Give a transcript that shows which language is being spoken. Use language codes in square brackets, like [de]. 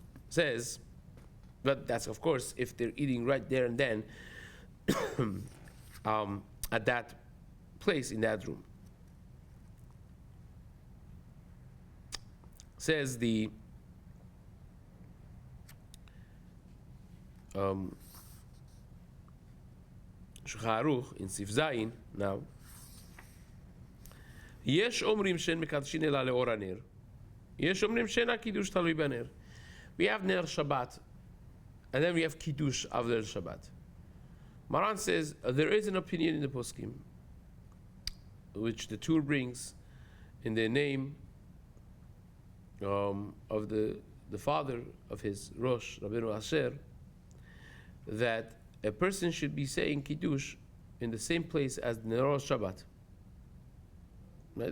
[en] Says, but that's of course if they're eating right there and then at that place in that room. Says the Shulchan Aruch in Sif Zayin now. [he] יש אומרים שאין מקדשין אלא לאור הנר. יש אומרים שאין הקידוש תלוי בנר. [en] We have ner Shabbat, and then we have kiddush of ner Shabbat. Maran says there is an opinion in the poskim, which the Tur brings in the name of the father of his Rosh, Rabbeinu Asher, that a person should be saying kiddush in the same place as the Neros Shabbat. Right?